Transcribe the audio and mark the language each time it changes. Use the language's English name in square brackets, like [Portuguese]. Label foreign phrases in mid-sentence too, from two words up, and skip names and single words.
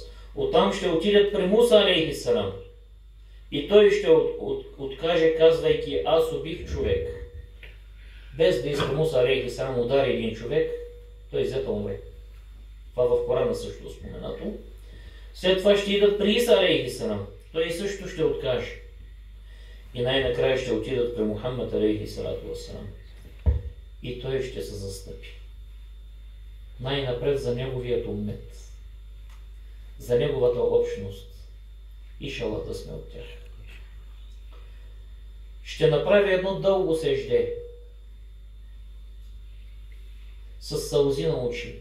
[Bulgarian] Оттам ще отидат при Муса алейхиссалам. И той ще откаже, казвайки: аз убих човек. Без да иска Муса алейхиссалам удари един човек, той взе да умре. Това в Корана също споменато. След това ще идат при Иса алейхиссалам. Той също ще откаже. И най-накрая ще отидат при Мухаммад [Arabic] عليه الصلاة والسلام. [Bulgarian] И той ще се застъпи. Най-напред за неговият уммет. За неговата общност. Иншаллах да сме от тях. Ще направи едно дълго сежде. С сълзи на очи.